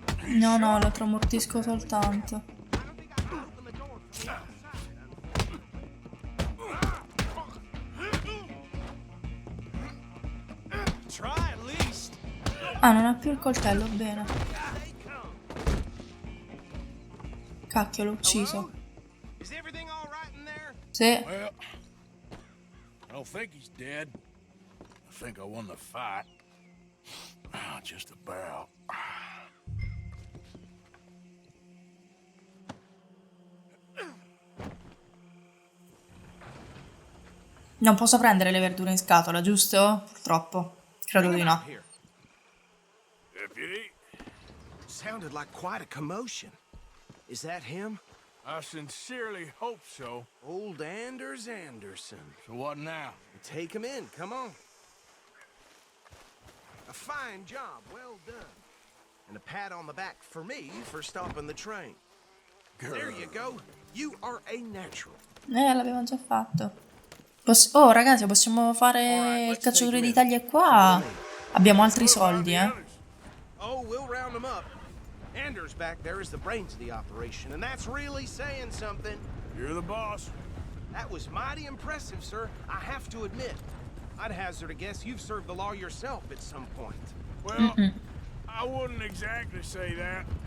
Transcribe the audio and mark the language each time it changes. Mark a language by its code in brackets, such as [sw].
[it] No, lo tramortisco soltanto. [en] Try at least. [it] Ah, non ha più il coltello, bene. Cacchio, l'ho ucciso. [en] Is everything all right in there? [it] Sì. [en] Well, I don't think he's dead. I think I won the fight. Just about. [it] Non posso prendere le verdure in scatola, giusto? Purtroppo. Credo di no. [en] Deputy, Sounded like quite a commotion. Is that him? I sincerely hope so. Old Anders Anderson. So what now? Take him in, come on. A fine job, well done. And a pat on the back for me for stopping the train. There you go. You are a natural. [it] L'abbiamo già fatto. Oh, ragazzi, possiamo fare il cacciatore d'Italia qua. Abbiamo altri soldi, [en] Oh, we'll round them up. Anders back there is the brains of the operation, and that's really saying something. You're the boss. That was mighty impressive, sir. I have to admit. I'd hazard a guess you've served the law yourself at some point. Well, I wouldn't exactly say that.